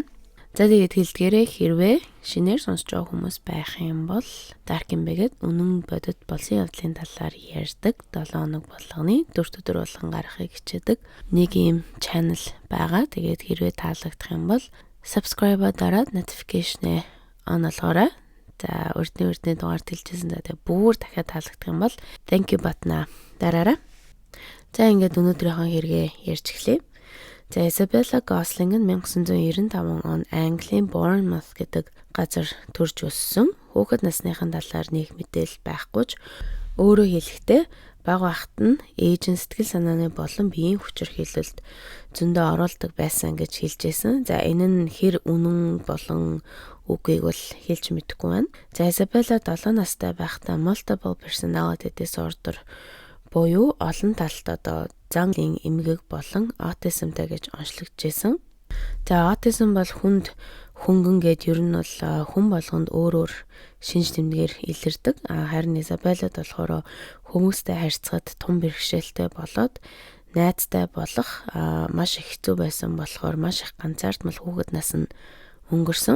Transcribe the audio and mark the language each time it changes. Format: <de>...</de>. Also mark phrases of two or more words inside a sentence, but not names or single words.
<mn>За тэгээд хэлдгээрээ хэрвээ шинээр сонсож байгаа хүмүүс байх юм бол Dark Mega-д үнэн бодит болсон явдлын талаар ярьдаг 7 хоног болгоны 4 өдөр болгон гаргахыг хичээдэг нэг юм channel байгаа. Тэгээд хэрвээ таалагдах юм бол subscribe дараад</mn> <en>notification-ээ on</en> <mn>болгоорой. За урдны дугаар тэлжсэн. Тэгээд бүр дахиад таалагдах юм бол</mn> <en>thank you button-а</en> <mn>дараарай. За ингээд өнөөдрийнхөө хэрэгээ ярьж эхлэе. За Isabella Gosling нь 1995 он Английн Bournemouth гэдэг газар төрж өссөн. Хүүхэд насныхын талаар нэг мэдээлэл байхгүй ч өөрөө хэлэхдээ бага бахт нь ээж нь сэтгэл санааны болон биеийн хүчирхийлэлд зөндөө оруулдаг байсан гэж хэлжсэн. За энэ нь хэр үнэн болон үгийг бол хэлж мэдэхгүй байна. За Isabella 7 настай байхдаа</mn> <en>multiple personality disorder</en> <mn>буюу олон талт зангийн эмгэг болон аутизмтай гэж онцлогдчихсэн. За аутизм бол хүнд хөнгөн гэд ер нь бол хүн болгонд өөр шинж тэмдгээр илэрдэг. Харин Isabella болохоор хүмүүстэй харьцахад тун бэрхшээлтэй болоод найзтай болох маш их хэцүү байсан болохоор маш их ганцаардмал хүүхэд нас нь өнгөрсөн.</mn>